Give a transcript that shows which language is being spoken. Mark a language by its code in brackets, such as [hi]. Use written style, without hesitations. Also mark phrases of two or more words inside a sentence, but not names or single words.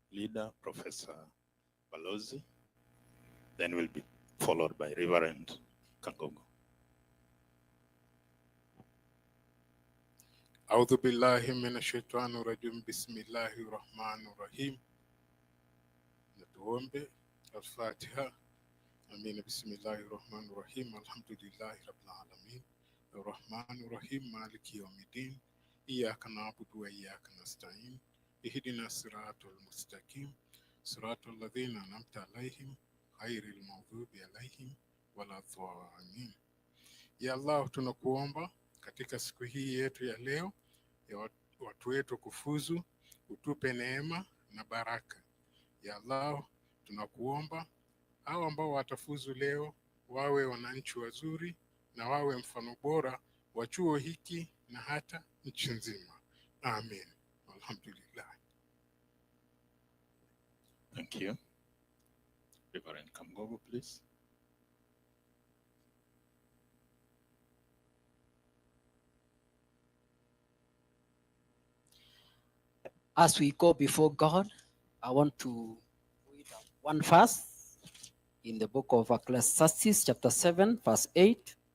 [en] leader, Professor Balozi. Then we'll be followed by Reverend Kangogo. [ar] أعوذ بالله من الشيطان الرجيم بسم الله الرحمن الرحيم. [sw] Tuombe Al-Fatiha. [ar] آمين. بسم الله الرحمن الرحيم. الحمد لله رب العالمين الرحمن الرحيم مالك يوم الدين إياك نعبد وإياك نستعين اهدنا الصراط المستقيم صراط الذين أنعمت عليهم غير المغضوب عليهم ولا الضالين. [sw] Ya Allah, tunakuomba katika siku hii yetu ya leo ya watu wetu kufuzu, utupe neema na baraka. Ya Allah, tunakuomba hao ambao watafuzu leo wawe wananchi wazuri na wawe mfano bora wa chuo hiki na hata nchi nzima. [ar] Amen. Alhamdulillah. [en] Thank you. Reverend Kangogo, please. As we go before God, I want to read one verse in the book of Ecclesiastes, chapter 7, verse 8.